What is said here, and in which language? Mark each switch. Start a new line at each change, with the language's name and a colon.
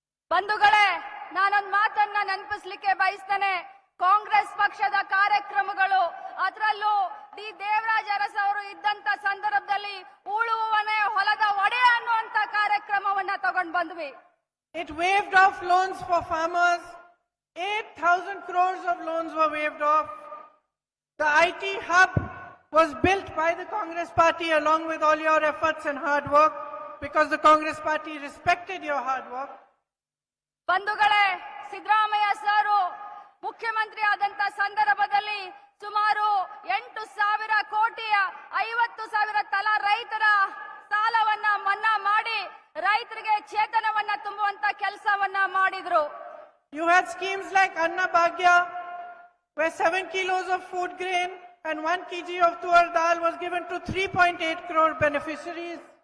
Kannada: ಬಂಧುಗಳೇ, ನಾನೊಂದು ಮಾತನ್ನ ನೆನಪಿಸ್ಲಿಕ್ಕೆ ಬಯಸ್ತೇನೆ. ಕಾಂಗ್ರೆಸ್ ಪಕ್ಷದ ಕಾರ್ಯಕ್ರಮಗಳು, ಅದರಲ್ಲೂ ಡಿ ದೇವರಾಜ್ ಅರಸ್ ಅವರು ಇದ್ದಂತ ಸಂದರ್ಭದಲ್ಲಿ ಉಳುವವನೇ ಹೊಲದ ಒಡೆಯ ಅನ್ನುವಂತ ಕಾರ್ಯಕ್ರಮವನ್ನ ತಗೊಂಡು ಬಂದ್ವಿ.
English: It waived off loans for farmers. 8,000 crores of loans were waived off. The IT hub was built by the Congress party along with all your efforts and hard work, because the Congress party respected your hard work.
Kannada: ಬಂಧುಗಳೇ, ಸಿದ್ದರಾಮಯ್ಯ ಸಾರು ಮುಖ್ಯಮಂತ್ರಿ ಆದಂತ ಸಂದರ್ಭದಲ್ಲಿ ಸುಮಾರು 8,000 ಕೋಟಿಯ 50,000 ತಲಾ ರೈತರ ಸಾಲವನ್ನ ಮನ್ನಾ ಮಾಡಿ ರೈತರಿಗೆ ಚೇತನವನ್ನ ತುಂಬುವಂತ ಕೆಲಸವನ್ನ ಮಾಡಿದ್ರು.
English: You had schemes like Anna Bhagya, where 7 kilos of food grain and 1 kg of tuar dal was given to 3.8 crore beneficiaries.